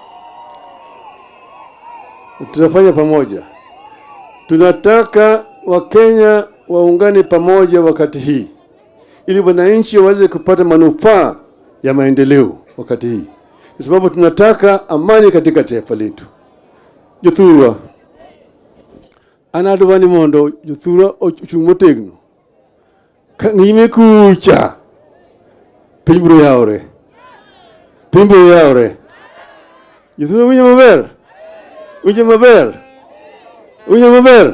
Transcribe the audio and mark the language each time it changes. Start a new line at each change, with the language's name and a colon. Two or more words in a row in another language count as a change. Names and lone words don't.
Swahili: Tunataka Wakenya waungane pamoja wakati hii, ili wananchi waweze kupata manufaa ya maendeleo wakati hii. Kwa sababu tunataka amani katika taifa letu.
Luo (Kenya and Tanzania): Jothurwa, an adwani mondo jothurwa ochung' motegno. Ng'ime kucha, piny biro yawre. Piny biro yawre. Jothurwa winjo maber? Winjo maber? Winjo maber?